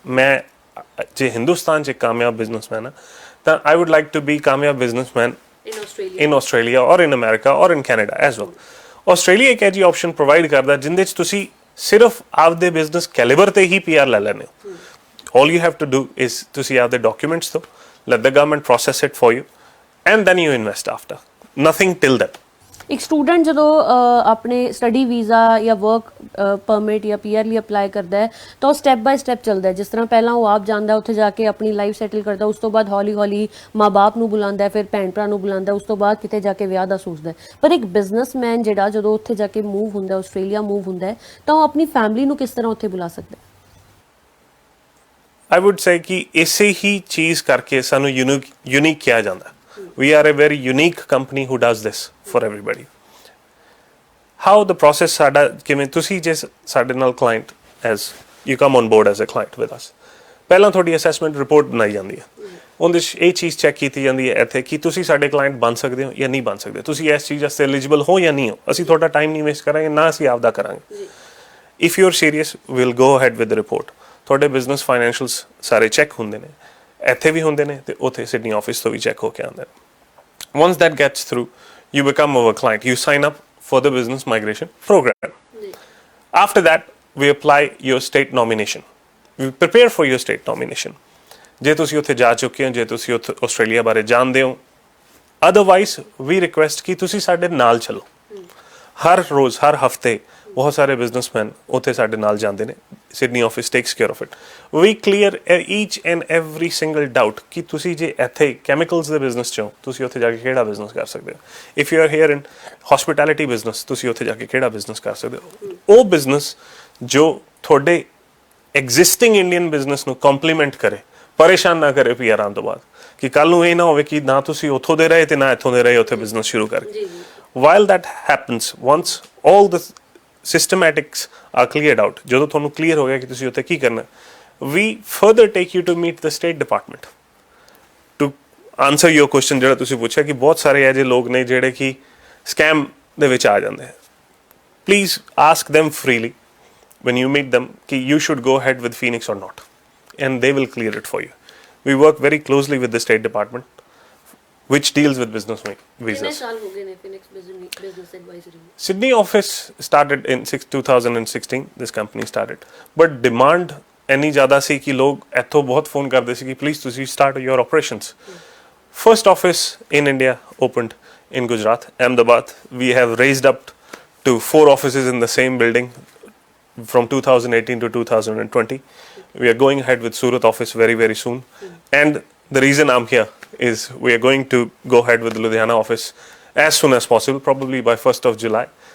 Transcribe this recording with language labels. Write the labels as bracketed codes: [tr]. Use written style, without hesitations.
[pa] ਮੈਂ ਜੇ ਹਿੰਦੁਸਤਾਨ 'ਚ ਕਾਮਯਾਬ ਬਿਜ਼ਨਸਮੈਨ ਹਾਂ ਤਾਂ [en] I would like to be ਕਾਮਯਾਬ businessman in Australia or in America or in Canada as well. [pa] Australia ਇੱਕ ਐਜੀ ਆਪਸ਼ਨ ਪ੍ਰੋਵਾਈਡ ਕਰਦਾ ਜਿੰਦੇ 'ਚ ਤੁਸੀਂ ਸਿਰਫ ਆਪਦੇ ਬਿਜ਼ਨਸ ਕੈਲੀਬਰ ਤੇ ਹੀ PR ਲੈ ਲੈਣੇ ਹੋ। [en] All you have to do is [pa] ਤੁਸੀਂ ਆਪਦੇ ਡਾਕੂਮੈਂਟਸ ਦਿਓ, [en] let the government process it for you and then you invest after. Nothing till that. [pa] ਇੱਕ ਸਟੂਡੈਂਟ ਜਦੋਂ ਆਪਣੇ ਸਟੱਡੀ ਵੀਜ਼ਾ ਜਾਂ ਵਰਕ ਪਰਮਿਟ ਜਾਂ ਪੀਆਰ ਲਈ ਅਪਲਾਈ ਕਰਦਾ ਹੈ ਤਾਂ ਉਹ ਸਟੈਪ ਬਾਏ ਸਟੈਪ ਚੱਲਦਾ ਹੈ। ਜਿਸ ਤਰ੍ਹਾਂ ਪਹਿਲਾਂ ਉਹ ਆਪ ਜਾਂਦਾ, ਉੱਥੇ ਜਾ ਕੇ ਆਪਣੀ ਲਾਈਫ ਸੈਟਲ ਕਰਦਾ, ਉਸ ਤੋਂ ਬਾਅਦ ਹੌਲੀ ਹੌਲੀ ਮਾਂ-ਬਾਪ ਨੂੰ ਬੁਲਾਉਂਦਾ ਹੈ, ਫਿਰ ਭੈਣ ਭਰਾ ਨੂੰ ਬੁਲਾਉਂਦਾ, ਉਸ ਤੋਂ ਬਾਅਦ ਕਿਤੇ ਜਾ ਕੇ ਵਿਆਹ ਦਾ ਸੋਚਦਾ ਹੈ। ਪਰ ਇੱਕ ਬਿਜ਼ਨਸਮੈਨ ਜਿਹੜਾ ਜਦੋਂ ਉੱਥੇ ਜਾ ਕੇ ਮੂਵ ਹੁੰਦਾ, ਆਸਟ੍ਰੇਲੀਆ ਮੂਵ ਹੁੰਦਾ ਹੈ, ਤਾਂ ਉਹ ਆਪਣੀ ਫੈਮਿਲੀ ਨੂੰ ਕਿਸ ਤਰ੍ਹਾਂ ਉੱਥੇ ਬੁਲਾ ਸਕਦਾ ਹੈ? [en] I would say [hi] कि इसे ही चीज़ करके सानू यूनिक किया जाता है। [en] We are a very unique company who does this for everybody. How the process [pa] साडा किवें तुसी जे साडे नाल [en] client as you come on board as a client with us, [pa] ਪਹਿਲਾਂ ਤੁਹਾਡੀ ਅਸੈਸਮੈਂਟ ਰਿਪੋਰਟ ਬਣਾਈ ਜਾਂਦੀ ਹੈ। ਉਹਦੇ 'ਚ ਇਹ ਚੀਜ਼ ਚੈੱਕ ਕੀਤੀ ਜਾਂਦੀ ਹੈ ਇੱਥੇ ਕਿ ਤੁਸੀਂ ਸਾਡੇ ਕਲਾਇੰਟ ਬਣ ਸਕਦੇ ਹੋ ਜਾਂ ਨਹੀਂ ਬਣ ਸਕਦੇ, ਤੁਸੀਂ ਇਸ ਚੀਜ਼ ਵਾਸਤੇ ਐਲੀਜੀਬਲ ਹੋ ਜਾਂ ਨਹੀਂ ਹੋ। ਅਸੀਂ ਤੁਹਾਡਾ ਟਾਈਮ ਨਹੀਂ ਵੇਸਟ ਕਰਾਂਗੇ, ਨਾ ਅਸੀਂ ਆਪਦਾ ਕਰਾਂਗੇ। [en] If you are serious will go ahead with the report. [pa] ਤੁਹਾਡੇ ਬਿਜ਼ਨਸ ਫਾਈਨੈਂਸ਼ੀਅਲਸ ਸਾਰੇ ਚੈੱਕ ਹੁੰਦੇ ਨੇ, ਇੱਥੇ ਵੀ ਹੁੰਦੇ ਨੇ ਤੇ ਉੱਥੇ ਸਿਡਨੀ ਆਫਿਸ ਤੋਂ ਵੀ ਚੈੱਕ ਹੋ ਕੇ ਆਉਂਦੇ ਨੇ। [en] Once that gets through, you become our client. You sign up for the business migration program. After that, we apply your state nomination. We prepare for your state nomination. [pa] ਜੇ ਤੁਸੀਂ ਉੱਥੇ ਜਾ ਚੁੱਕੇ ਹੋ, ਜੇ ਤੁਸੀਂ ਉੱਥੇ ਆਸਟ੍ਰੇਲੀਆ ਬਾਰੇ ਜਾਣਦੇ ਹੋ, ਅਦਰਵਾਈਜ਼ ਵੀ ਰਿਕੁਐਸਟ ਕਿ ਤੁਸੀਂ ਸਾਡੇ ਨਾਲ ਚੱਲੋ। ਹਰ ਰੋਜ਼ ਹਰ ਹਫਤੇ ਬਹੁਤ ਸਾਰੇ ਬਿਜ਼ਨਸਮੈਨ ਉੱਥੇ ਸਾਡੇ ਨਾਲ ਜਾਂਦੇ ਨੇ। [en] Sydney office takes care of it. We clear each and every single doubt [pa] ਕਿ ਤੁਸੀਂ ਜੇ ਇੱਥੇ ਕੈਮੀਕਲਸ ਦੇ ਬਿਜ਼ਨਸ 'ਚ ਹੋ, ਤੁਸੀਂ ਉੱਥੇ ਜਾ ਕੇ ਕਿਹੜਾ ਬਿਜ਼ਨਸ ਕਰ ਸਕਦੇ ਹੋ। [en] if you are here in hospitality business, [pa] ਤੁਸੀਂ ਉੱਥੇ ਜਾ ਕੇ ਕਿਹੜਾ ਬਿਜ਼ਨਸ ਕਰ ਸਕਦੇ ਹੋ। ਉਹ ਬਿਜ਼ਨਸ ਜੋ ਤੁਹਾਡੇ ਐਗਜ਼ਿਸਟਿੰਗ ਇੰਡੀਅਨ ਬਿਜ਼ਨਸ ਨੂੰ ਕੰਪਲੀਮੈਂਟ ਕਰੇ, ਪਰੇਸ਼ਾਨ ਨਾ ਕਰੇ ਪੀਆਰ ਆਉਣ ਤੋਂ ਬਾਅਦ, ਕਿ ਕੱਲ੍ਹ ਨੂੰ ਇਹ ਨਾ ਹੋਵੇ ਕਿ ਨਾ ਤੁਸੀਂ ਉੱਥੋਂ ਦੇ ਰਹੇ ਤੇ ਨਾ ਇੱਥੋਂ ਦੇ ਰਹੇ ਉੱਥੇ ਬਿਜ਼ਨਸ ਸ਼ੁਰੂ ਕਰਕੇ। [en] while that happens, once all the systematics are cleared out, [pa] ਜਦੋਂ ਤੁਹਾਨੂੰ ਕਲੀਅਰ ਹੋ ਗਿਆ ਕਿ ਤੁਸੀਂ ਉੱਥੇ ਕੀ ਕਰਨਾ, [en] we further take you to meet the state department to answer your question [pa] ਜਿਹੜਾ ਤੁਸੀਂ ਪੁੱਛਿਆ ਕਿ ਬਹੁਤ ਸਾਰੇ ਇਹੋ ਜਿਹੇ ਲੋਕ ਨੇ ਜਿਹੜੇ ਕਿ ਸਕੈਮ ਦੇ ਵਿੱਚ ਆ ਜਾਂਦੇ ਹੈ। [en] Please ask them freely when you meet them ਕਿ you should go ahead with Phoenix or not, and they will clear it for you. We work very closely with the State Department which deals with business visas. [pa] ਕਿੰਨੇ ਸਾਲ ਹੋ ਗਏ ਨੇ Phoenix business advisory? [en] Sydney office started in 2016, this company started, but demand [pa] ਇੰਨੀ ਜ਼ਿਆਦਾ ਸੀ ਕਿ ਲੋਕ ਇੱਥੋਂ ਬਹੁਤ ਫੋਨ ਕਰਦੇ ਸੀ ਕਿ ਪਲੀਜ਼ ਤੁਸੀਂ [en] start your operations. First office in India opened in Gujarat, Ahmedabad. We have raised up to 4 offices in the same building from 2018 to 2020. We are going ahead with Surat office very, very soon. And the reason I'm here is we are going to go ahead with the Ludhiana office as soon as possible, probably by 1st of July.